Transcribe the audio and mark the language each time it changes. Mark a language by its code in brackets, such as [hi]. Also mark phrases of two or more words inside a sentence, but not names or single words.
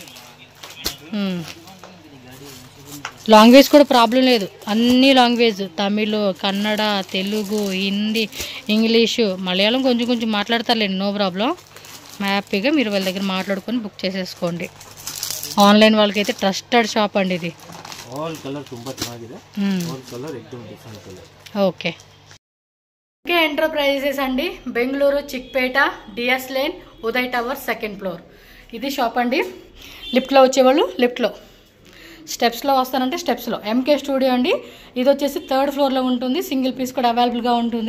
[te] లాంగ్వేజ్ కూడా ప్రాబ్లం లేదు, అన్ని లాంగ్వేజ్, తమిళ్, కన్నడ, తెలుగు, హిందీ, ఇంగ్లీషు, మలయాళం కొంచెం కొంచెం మాట్లాడతారులేండి, [en] no problem. [te] హ్యాపీగా మీరు వాళ్ళ దగ్గర మాట్లాడుకొని బుక్ చేసేసుకోండి. ఆన్లైన్ వాళ్ళకైతే [en] trusted shop [te] అండి ఇది. [en] all colour [kn] ತುಂಬಾ ಚೆನ್ನಾಗಿದೆ. [en] all colour [kn] एकदम [en] different colour. [te] ఓకే. ఓకే ఎంటర్ప్రైజెస్ అండి, బెంగళూరు చిక్పేట, డిఎస్ లేన్, ఉదయ్ టవర్ 2nd ఫ్లోర్. ఇది షాప్ అండి. లిఫ్ట్లో వచ్చేవాళ్ళు లిఫ్ట్లో, స్టెప్స్లో వస్తానంటే స్టెప్స్లో. ఎంకే స్టూడియో అండి. ఇది వచ్చేసి 3rd ఫ్లోర్లో ఉంటుంది. [en] single piece [te] కూడా అవైలబుల్గా ఉంటుంది.